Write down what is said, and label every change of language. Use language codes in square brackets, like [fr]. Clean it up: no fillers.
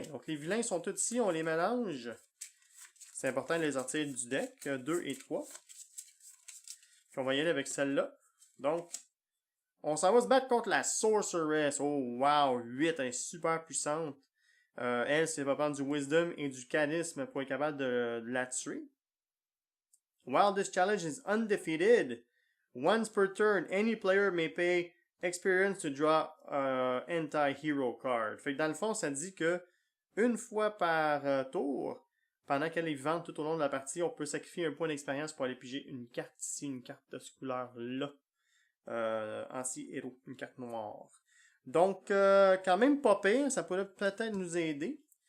[fr] Donc, les vilains sont tous ici, on les mélange. C'est important de les sortir du deck, 2 et 3. Puis on va y aller avec celle-là. Donc, on s'en va se battre contre la Sorceress. Oh, wow, 8, elle est super puissante. Elle, c'est va prendre du Wisdom et du Charisme pour être capable de la tuer. [en] While this challenge is undefeated, once per turn, any player may pay experience to draw anti-hero card. [fr] Fait que dans le fond, ça dit que une fois par tour, pendant qu'elle est vivante tout au long de la partie, on peut sacrifier un point d'expérience pour aller piger une carte ici, une carte de ce couleur-là. Anti-héros, une carte noire. Donc, quand même pas pire, ça pourrait peut-être nous aider.